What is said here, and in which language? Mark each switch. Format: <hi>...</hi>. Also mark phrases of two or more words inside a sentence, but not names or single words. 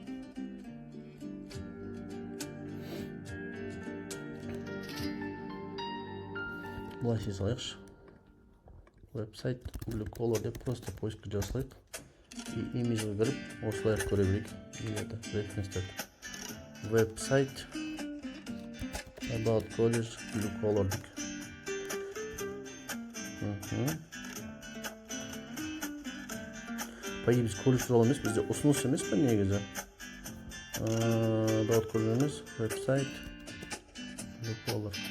<kk>Бұлай істей салайықшы. Веб-сайт</kk> <en>blue collar</en> <kk>деп</kk> <ru>просто поискқа</ru> <kk>жасайық. И имиджға кіріп, осылай көре білейік. Референстер. Веб-сайт</kk> <en>about college blue collar</en> <kk>дейік.</kk> <ru>По идее</ru> <kk>біз колледж туралы емес, бізде ұсыныс емес па негізі?</kk> <en>About college</en> <kk>емес, веб-сайт</kk> <en>blue collar.</en>